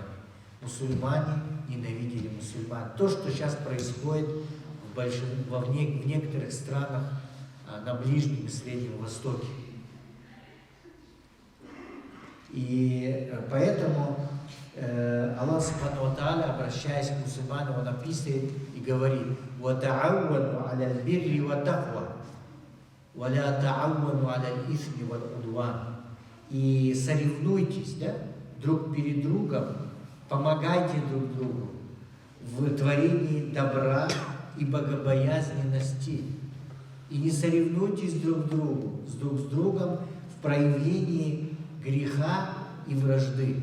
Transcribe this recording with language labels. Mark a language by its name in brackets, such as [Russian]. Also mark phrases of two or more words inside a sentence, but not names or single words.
[Russian] Мусульмане ненавидели мусульман. То, что сейчас происходит в некоторых странах на Ближнем и Среднем Востоке. И поэтому Аллах [Arabic] سبحانه وتعالى, [Russian] обращаясь к мусульманам, он описывает и говорит: [Arabic] «وتعاونوا على البر والتقوى ولا تعاونوا على الإثم والعدوان». [Russian] И соревнуйтесь, да, друг перед другом, помогайте друг другу в творении добра и богобоязненности. И не соревнуйтесь друг с другом в проявлении греха и вражды.